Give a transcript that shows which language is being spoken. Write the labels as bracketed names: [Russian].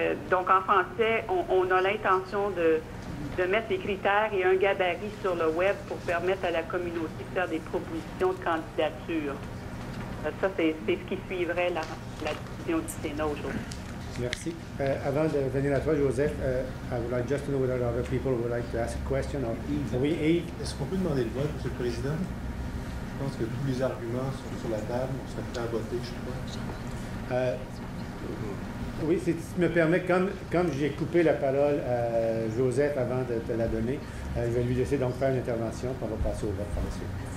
[French] Donc en français, on a l'intention de mettre des critères et un gabarit sur le web pour permettre à la communauté de faire des propositions de candidature. Ça, c'est ce qui suivrait la décision du Sénat aujourd'hui. Merci. Avant de venir à toi, [English] Joseph, I would like just to know whether other people would like to ask a question. [French] Oui, Yves. Est-ce qu'on peut demander le vote, M. le Président? Je pense que tous les arguments sont sur la table. On serait prêt à voter, je crois. Oui, si tu me permets, comme j'ai coupé la parole à Joseph avant de te la donner, je vais lui laisser donc faire une intervention, puis on va passer au vote par la suite.